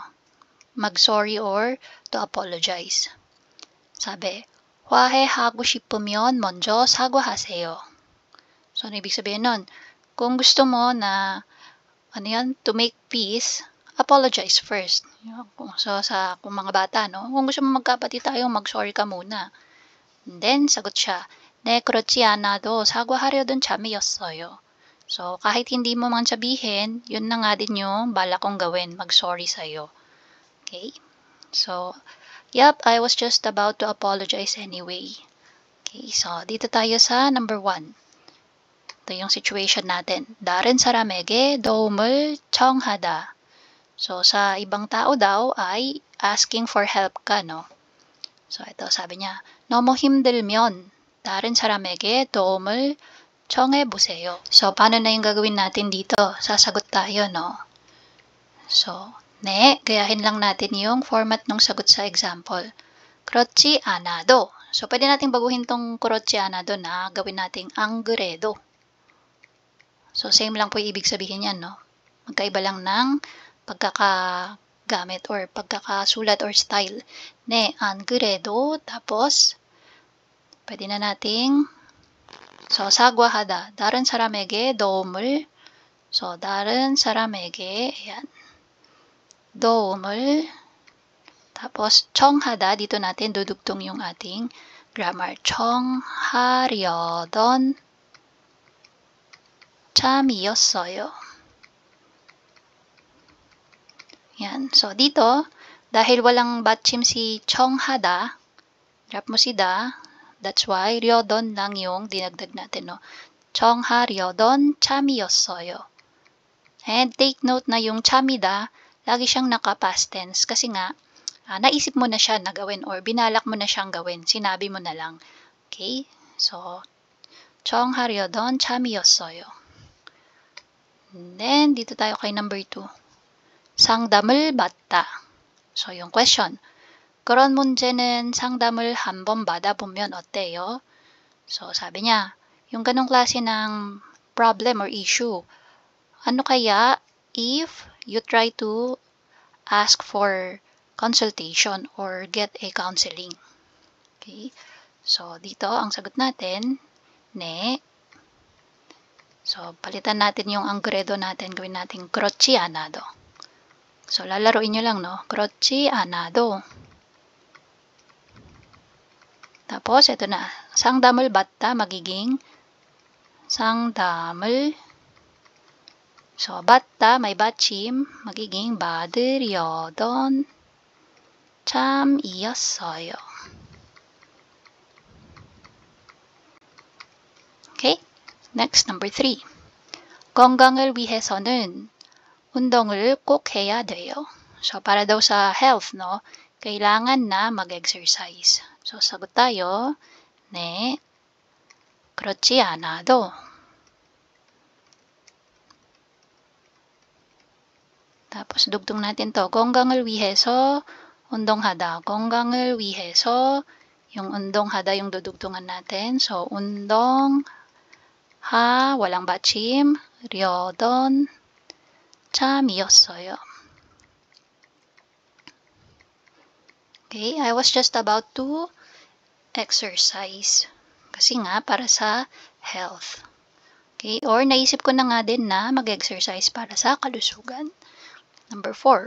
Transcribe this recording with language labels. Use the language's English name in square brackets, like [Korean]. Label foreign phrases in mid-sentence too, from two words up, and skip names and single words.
[Filipino] Mag-sorry or [English] to apologize. [Filipino] Sabi, [Korean] 화해하고 싶으면 먼저 사과하세요. [Filipino] So, ano ibig sabihin nun? Kung gusto mo na, [English] to make peace, apologize first. [Filipino] So, kung mga bata, no? Kung gusto mo magkapatid tayo, mag-sorry ka muna. And then, sagot siya, [Korean] 네, 그렇지 않아도 사과하려던 참이었어요. [Filipino] So, kahit hindi mo man sabihin, yun na nga din yung bala kong gawin, mag-sorry sa'yo. Okay? [English] So, yep, I was just about to apologize anyway. [Filipino] Okay, so, dito tayo sa number 1. Ito yung situation natin. [Korean] 다른 사람에게 도움을 청하다. [Filipino] So, sa ibang tao daw ay [English] asking for help [Filipino] ka, no? So, ito, sabi niya, [Korean] 너무 힘들면 다른 사람에게 도움을 청해보세요. [Filipino] So, paano na yung gagawin natin dito? Sasagot tayo, no? So, 네, gayahin lang natin yung format ng sagot sa example. [Korean] 그렇지 않아도. [Filipino] So, pwede natin baguhin tong [Korean] 그렇지 않아도 [Filipino] na gawin nating [Korean] 안 그래도. [Filipino] So, same lang po yung ibig sabihin yan, no? Magkaiba lang ng pagkakagamit or pagkakasulat or style. [Korean] 네, 안 그래도. [Filipino] Tapos, pwede na nating, so, [Korean] 사과하다. 다른 사람에게 도움을, so, 다른 사람에게, [Filipino] ayan, 도움을, tapos, 청하다. Dito natin dudugtong yung ating grammar. [Korean] 청하려던 참이었어요. [Filipino] Yan. So, dito, dahil walang batchim si 청하다, drop mo si da, [English] that's why [Filipino] 려던 lang yung dinagdag natin, no? [Korean] 청하려던 참이었어요. [Filipino] And take note na yung 참이다, lagi siyang naka-past tense kasi nga, naisip mo na siya na gawin or binalak mo na siyang gawin. Sinabi mo na lang. Okay? So, [Korean] 청하려던 참이었어요. [Filipino] And then, dito tayo kay number 2. [Korean] 상담을 받다. [Filipino] So, yung question. [Korean] 그런 문제는 상담을 한번 받아보면 어때요? [Filipino] So, sabi niya, yung ganong klase ng [English] problem or issue, [Filipino] ano kaya [English] if you try to ask for consultation or get a counseling? [Filipino] Okay? So, dito, ang sagot natin, ne. So, palitan natin yung angredo natin, gawin natin [Korean] 그렇지 않아도. [Filipino] So, lalaroin nyo lang, no? [Korean] 그렇지 않아도. [Filipino] Tapos, ito na. [Korean] 상담을 받다, magiging 상담을. [Filipino] So, 받다, [Korean] may 받침, magiging 받으려던 참이었어요. [Filipino] Okay? Next, number 3. [Korean] 건강을 위해서는 운동을 꼭 해야 돼요. [Filipino] So, para daw sa health, no? Kailangan na mag-exercise. So, sagot tayo, [Korean] 네, 그렇지 않아도. [Filipino] Tapos, dugtong natin to. [Korean] 건강을 위해서, 운동하다. 건강을 위해서, [Filipino] yung 운동하다 yung dudugtungan natin. So, [Korean] 운동하, walang 받침, 려던, 참이었어요. [English] Okay, I was just about to exercise. [Filipino] Kasi nga, para sa health. Okay, or naisip ko na nga din na mag-exercise para sa kalusugan. Number 4.